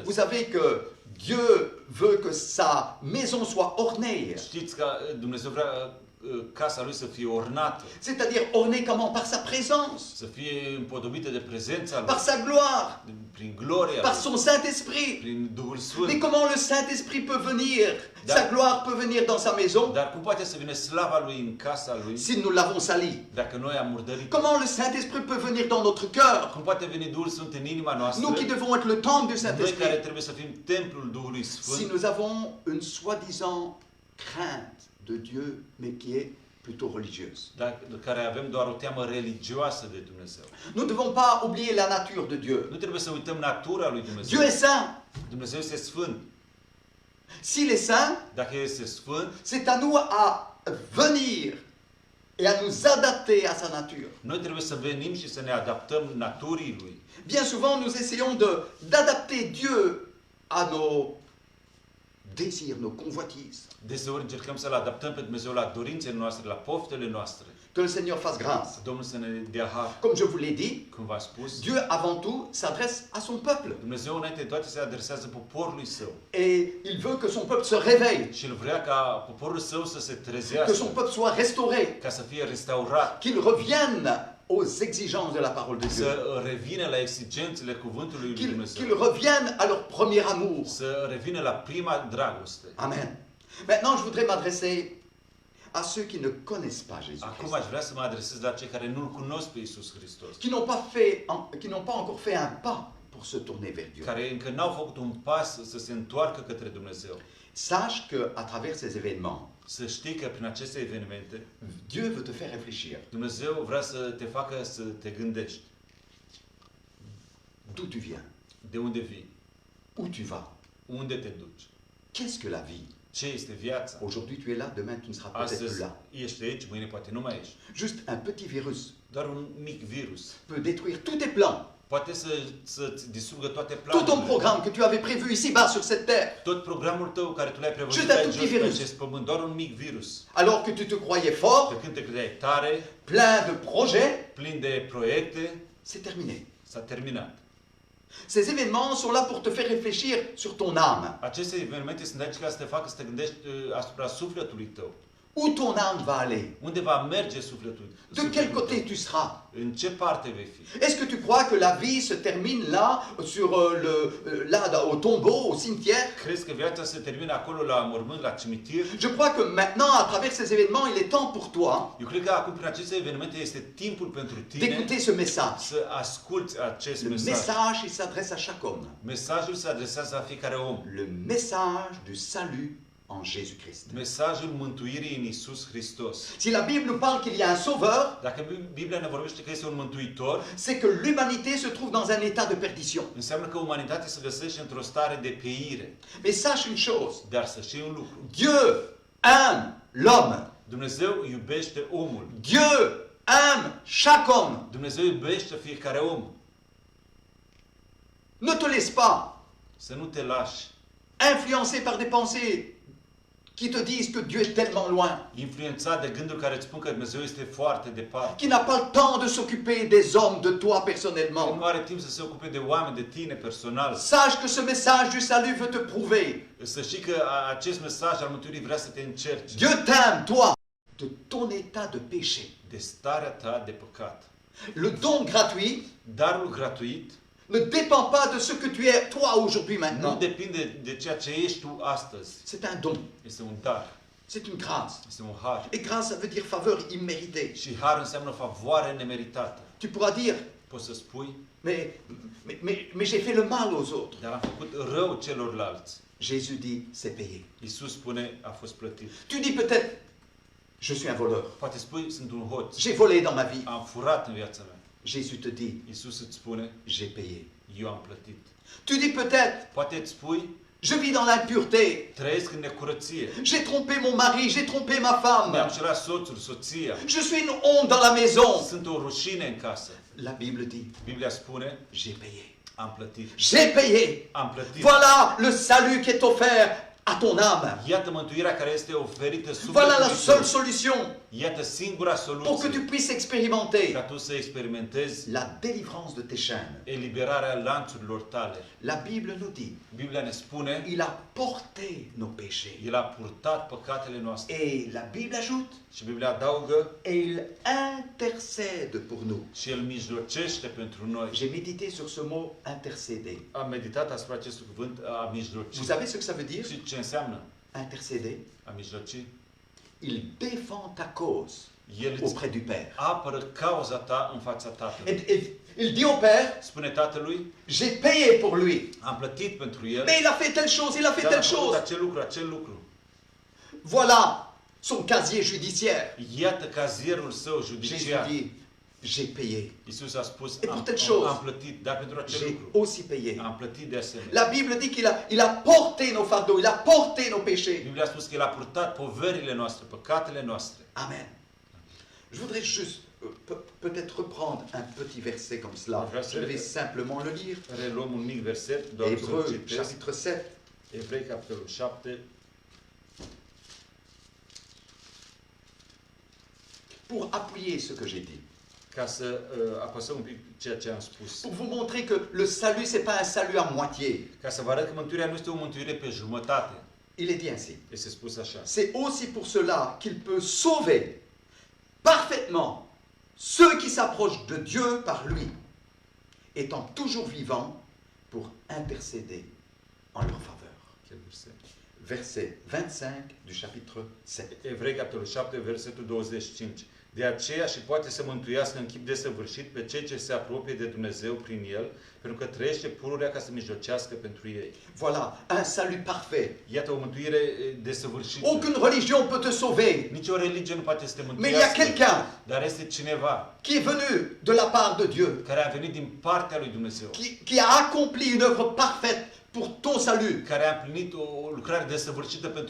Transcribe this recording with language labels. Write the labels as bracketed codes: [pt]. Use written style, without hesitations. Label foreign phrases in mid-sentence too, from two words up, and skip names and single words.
[fr] Vous savez que Dieu veut que sa maison soit ornée, [ro] știți că Dumnezeu vrea casa lui să fie ornată, [fr] c'est-à-dire ornée comment? Par sa présence, [ro] să fie împodobită de prezența lui, [fr] par sa gloire, [ro] prin gloria [fr] par [ro] lui, [fr] son Saint-Esprit. [ro] prin Duhul [fr] Mais [ro] Sfânt. [fr] comment le Saint-Esprit peut venir, [ro] Da. [fr] sa gloire peut venir dans sa maison [ro] Dar cum poate să vină slava lui în casa lui [fr] si nous l'avons sali? [ro] dacă noi am murdărit? [fr] Comment le Saint-Esprit peut venir dans notre cœur, [ro] Cum poate veni Duhul Sfânt în inima noastră? [fr] nous qui devons être le temple du [ro] Noi care [fr] Saint-Esprit, [ro] trebuie să fim templul Duhului [fr] si [ro] Sfânt, [fr] nous avons une soi-disant crainte de Dieu, mais qui est plutôt religieuse. [ro] care avem doar o teamă religioasă de Dumnezeu. [fr] Nous ne devons pas oublier la nature de Dieu. [ro] Nu trebuie să uităm natura lui Dumnezeu. [fr] Dieu est saint. [ro] Dumnezeu este sfânt. [fr] S'il est saint, [ro] Dacă este sfânt, [fr] c'est à nous à venir et à nous adapter à sa nature. [ro] noi trebuie să venim și să ne adaptăm naturii lui. [fr] Bien souvent, nous essayons d'adapter Dieu à nos désirs, nos convoitises. [ro] Deseori încercăm să-L adaptăm pe Dumnezeu la dorințele noastre, la poftele noastre. [fr] Que le Seigneur fasse grâce. [ro] Domnul să ne dea har. [fr] Comme je vous l'ai dit, [ro] Cum v-am spus, [fr] Dieu avant tout s'adresse à son peuple. [ro] Dumnezeu înainte de toate se adresează poporului său. [fr] Et il veut que son peuple se réveille, [ro] Și el vrea ca poporul său să se [fr] que son [ro] trezească, [fr] peuple soit restauré, [ro] ca să fie restaurat, [fr] qu'il revienne aux exigences de la parole de Dieu, [ro] să revină la exigențele cuvântului lui [fr] qu'il [ro] Dumnezeu, [fr] revienne à leur premier amour. [ro] să revină la prima dragoste. Amen. [fr] Maintenant, je voudrais m'adresser à ceux qui ne connaissent pas [ro] Acum [fr] Jésus-Christ, [ro] aș vrea să mă adresez la cei care nu-L cunosc pe Iisus Hristos, [fr] qui n'ont pas encore fait un pas pour se tourner vers Dieu. [ro] care încă n-au făcut un pas să se întoarcă către Dumnezeu. [fr] Sache que à travers ces événements, [ro] Să știi că prin aceste evenimente [fr] Dieu veut te faire réfléchir. [ro] Dumnezeu vrea să te facă să te gândești. [fr] D'où tu viens? [ro] De unde vii? [fr] Où tu vas? [ro] Unde te duci? [fr] Qu'est-ce que la vie? [ro] Ce este viața? [fr] Aujourd'hui, tu es là, demain, tu ne seras peut-être [ro] Astăzi [fr] là. [ro] ești aici, mâine poate nu mai ești. [fr] Juste un petit virus [ro] Doar un mic virus [fr] peut détruire tous tes plans, [ro] poate să-ți distrugă toate [fr] tout ton [ro] planurile. [fr] programme que tu avais prévu ici-bas sur cette terre. [ro] Tot programul tău care tu l-ai prevăzut [fr] Juste un [ro] aici [fr] tout [ro] jos [fr] petit [ro] pe [fr] virus. [ro] acest pământ, doar un mic virus. [fr] Alors que tu te croyais fort, [ro] Pe când te credeai tare, [fr] plein de projets, [ro] plin de proiecte, [fr] c'est terminé. [ro] s-a terminat. [fr] Ces événements sont là pour te faire réfléchir sur ton âme. [ro] Aceste evenimente sunt aici ca să te facă să te gândești asupra sufletului tău. [fr] Où ton âme va aller? [ro] Unde va merge sufletul? [fr] De quel côté tu seras? [ro] În ce parte vei fi? [fr] Est-ce que tu crois que la vie se termine là, au tombeau, au cimetière? [ro] Crezi că viața se termină acolo la mormânt, la cimitir? [fr] Je crois que maintenant, à travers ces événements, il est temps pour toi [ro] Eu cred că acum prin aceste evenimente este timpul pentru tine [fr] d'écouter ce message. [ro] să asculți acest [fr] Le [ro] mesaj. [fr] message, il s'adresse à chaque homme. [ro] Mesajul se adresează la fiecare om. [fr] Le message du salut en Jésus-Christ. [ro] Mesajul mântuirii în Iisus Hristos. [fr] Si la Bible nous parle qu'il y a un sauveur, [ro] Dacă Biblia ne vorbește că este un mântuitor, [fr] c'est que l'humanité se trouve dans un état de perdition. [ro] înseamnă că umanitatea se găsește într-o stare de peire. [fr] Mais sache une chose, [ro] Dar să știi un lucru. [fr] Dieu aime l'homme. [ro] Dumnezeu iubește omul. [fr] Dieu aime chaque homme. [ro] Dumnezeu iubește fiecare om. [fr] Ne te laisse pas [ro] Să nu te lași [fr] influencer par des pensées qui te disent que Dieu est tellement loin, [ro] influențat de gânduri care îți spun că Dumnezeu este foarte departe, [fr] qui n'a pas le temps de s'occuper des hommes, de toi [ro] că [fr] personnellement. [ro] nu are timp să se ocupe de oameni, de tine personal. [fr] Sache que ce message du salut veut te prouver. [ro] Să știi că acest mesaj al mântuirii vrea să te încerce [fr] Dieu t'aime, toi, de ton état de péché. [ro] de starea ta de păcat. [fr] Le don gratuit [ro] Darul gratuit [fr] ne dépend pas de ce que tu es, toi, aujourd'hui, [ro] nu [fr] maintenant. [ro] depinde de ceea ce ești tu astăzi. [fr] C'est un don, [ro] Este un dar, [fr] c'est une grâce. [ro] este un har. [fr] Et grâce, ça veut dire faveur imméritée. [ro] Și har înseamnă favoare nemeritată. [fr] Tu pourras dire, [ro] Poți să spui, [fr] mais j'ai fait le mal aux autres. [ro] dar am făcut rău celorlalți. [fr] Jésus dit, c'est payé. [ro] Iisus spune, a fost plătit. [fr] Tu dis peut-être, je suis un voleur. [ro] Poate spui, sunt un hoț. [fr] J'ai volé dans ma vie. [ro] Am furat în viața mea. [fr] Jésus te dit, [ro] Iisus îți spune, [fr] j'ai payé. [ro] eu am plătit. [fr] Tu dis peut-être, [ro] Poate îți spui, [fr] je vis dans l'impureté. [ro] trăiesc în necurăție. [fr] J'ai trompé mon mari, j'ai trompé ma [ro] Mi-am [fr] femme. [ro] cerat soțul, soția. [fr] Je suis une honte dans la maison. [ro] Sunt o rușine în casă. [fr] La Bible dit, [ro] Biblia spune, [fr] j'ai payé. [ro] am plătit. [fr] J'ai payé. [ro] Am plătit. [fr] Voilà le salut qui est offert à ton âme. [ro] Iată mântuirea care este oferită [fr] Voilà la [ro] sufletului [fr] seule [ro] tău. [fr] solution [ro] Iată singura [fr] pour que tu [ro] soluție [fr] puisses expérimenter [ro] ca tu să experimentezi [fr] la délivrance de tes chaînes. [ro] eliberarea lanțurilor tale. [fr] La Bible nous dit, [ro] Biblia ne spune, [fr] il a porté nos péchés. [ro] El a purtat păcatele noastre. [fr] Et la Bible ajoute, [ro] Și Biblia adaugă, [fr] et il intercède pour nous. [ro] și El mijlocește pentru noi. [fr] J'ai médité sur ce mot intercéder. [ro] Am meditat asupra acestui cuvânt, a mijloci. [fr] Vous savez ce que ça veut dire? [ro] Și ce înseamnă [fr] Intercéder. [ro] a mijloci? [fr] Il défend ta cause [ro] El îți [fr] auprès du Père. [ro] apără cauza ta în fața Tatălui. [fr] Il dit au Père, [ro] Spune Tatălui, [fr] j'ai payé pour lui. [ro] am plătit pentru el, [fr] Mais il a fait telle chose, il a fait [ro] dar a [fr] telle [ro] făcut [fr] chose. [ro] acel lucru. [fr] Voilà son casier judiciaire. [ro] Iată cazierul său [fr] Jésus [ro] judiciar. [fr] dit, j'ai payé. [ro] Iisus a spus, [fr] Et pour [ro] am [fr] telle chose, [ro] plătit, dar pentru acel [fr] J'ai [ro] lucru [fr] aussi payé. [ro] am plătit de asemenea. [fr] La Bible dit qu'il a porté nos fardeaux, il a porté nos péchés. [ro] Biblia a spus că El a purtat poverile noastre, păcatele noastre. Amen. [fr] Je voudrais juste peut-être reprendre un petit verset comme cela. Je vais simplement le lire. [ro] Reluăm un mic verset, doar să-l [fr] Hébreux [ro] citesc. [fr] chapitre 7. [ro] Evrei, capitolul 7. [fr] Pour appuyer ce que j'ai dit. [ro] Ca să apăsăm un pic ceea ce am spus. [fr] Pour vous montrer que le salut, ce n'est pas un salut à moitié. [ro] Ca să vă arăt că mântuirea nu este o mântuire pe jumătate. [fr] Il est dit ainsi. [ro] Este spus așa. [fr] C'est aussi pour cela qu'il peut sauver parfaitement ceux qui s'approchent de Dieu par lui, étant toujours vivants pour intercéder en leur faveur. Quel verset? Verset 25 du chapitre 7. [ro] Evrei, capitolul 7, versetul 25. De aceea și poate să mântuiască în chip desăvârșit pe cei ce se apropie de Dumnezeu prin El, pentru că trăiește pururea ca să mijlocească pentru ei. [fr] Voilà, un salut parfait. [ro] Iată o mântuire desăvârșită. [fr] Aucune religion peut te sauver. [ro] Nici o religie nu poate să te [fr] Mais il y a [ro] mântuiască, [fr] quelqu'un [ro] dar este cineva [fr] qui est venu de la part de Dieu, [ro] care a venit din partea lui Dumnezeu, [fr] qui a accompli une œuvre parfaite pour ton salut, [ro] care a împlinit o lucrare desăvârșită pentru